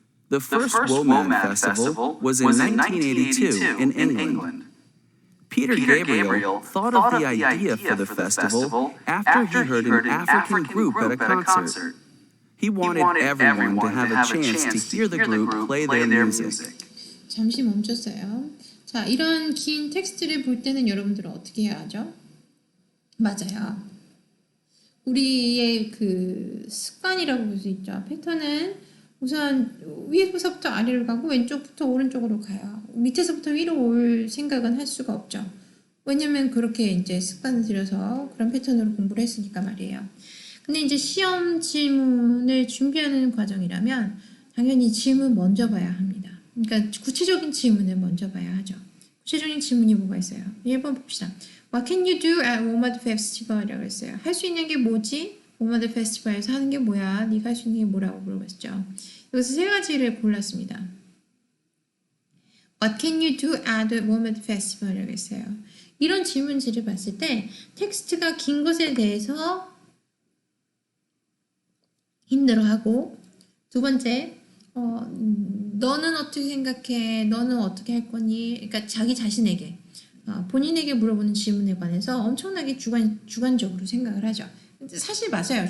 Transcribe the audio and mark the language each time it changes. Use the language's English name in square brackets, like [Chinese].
[English] The first WOMAD Festival was in 1982 in England. Peter Gabriel thought of the idea for the festival after he heard an African group at a concert. He wanted everyone to have a chance to hear the group play their music. [Korean] 잠시 멈췄어요. 자, 이런 긴 텍스트를 볼 때는 여러분들은 어떻게 해야 하죠? 맞아요. 우리의 그 습관이라고 볼 수 있죠. 패턴은 우선 위에서부터 아래로 가고 왼쪽부터 오른쪽으로 가요. 밑에서부터 위로 올 생각은 할 수가 없죠. 왜냐면 그렇게 이제 습관을 들여서 그런 패턴으로 공부를 했으니까 말이에요. 근데 이제 시험 질문을 준비하는 과정이라면 당연히 질문 먼저 봐야 합니다. 그러니까 구체적인 질문을 먼저 봐야 하죠. 구체적인 질문이 뭐가 있어요? 1번 봅시다. [English] What can you do at WOMAD Festival? [Korean] 이라고 했어요. 할 수 있는 게 뭐지? WOMAD Festival에서 하는 게 뭐야? 네가 할 수 있는 게 뭐라고 물어봤죠. 여기서 세 가지를 골랐습니다. [English] What can you do at WOMAD Festival? [Korean] 이라고 했어요. 이런 질문지를 봤을 때 텍스트가 긴 것에 대해서 힘들어하고 두 번째 너는 어떻게 생각해? 너는 어떻게 할 거니? 그러니까 자기 자신에게 본인에게 물어보는 질문에 관해서 엄청나게 주관적으로 생각을 하죠. 사실 맞아요.